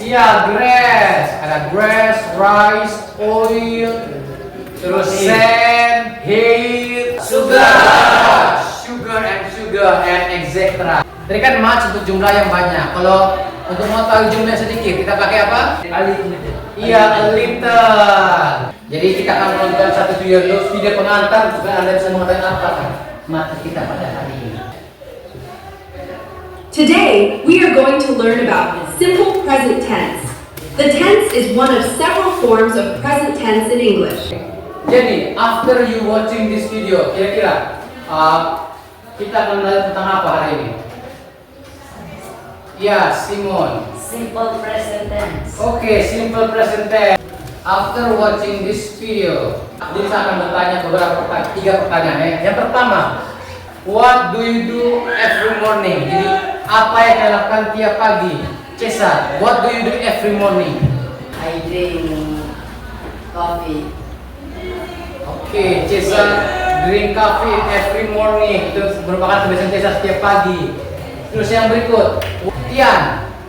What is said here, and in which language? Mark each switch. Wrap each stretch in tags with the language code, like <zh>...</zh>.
<en>Iya, grass. Ada grass, rice, oil, terus sand, hay, sugar, and etc.</en> <id>Tadi kan match untuk jumlah yang banyak. Kalau untuk mengetahui jumlah yang sedikit, kita pakai apa?</id> <en>Iya, a little.</en> <id>Jadi kita akan menonton satu video pengantar supaya Anda bisa mengetahui apa materi kita pada hari ini.</id> <en>Today, we are going to learn about simple present tense. The tense is one of several forms of present tense in English.</en> <id>Jadi,</id> <en>after you watching this video,</en> <id>kira-kira kita akan belajar tentang apa hari ini? Ya, Simon.</id> <en>Simple present tense. Oke, simple present tense. After watching this video,</en> <id>jadi saya akan bertanya tiga pertanyaan ya. Yang pertama,</id> <en>what do you do every morning?</en> <id>Jadi, apa yang kalian lakukan tiap pagi?</id> <en>Cesar, what do you do every morning? I drink coffee. Oke, Cesar drink coffee every morning.</en> <id>Itu merupakan kebiasaan Cesar setiap pagi. Terus yang berikut, Tian.</id>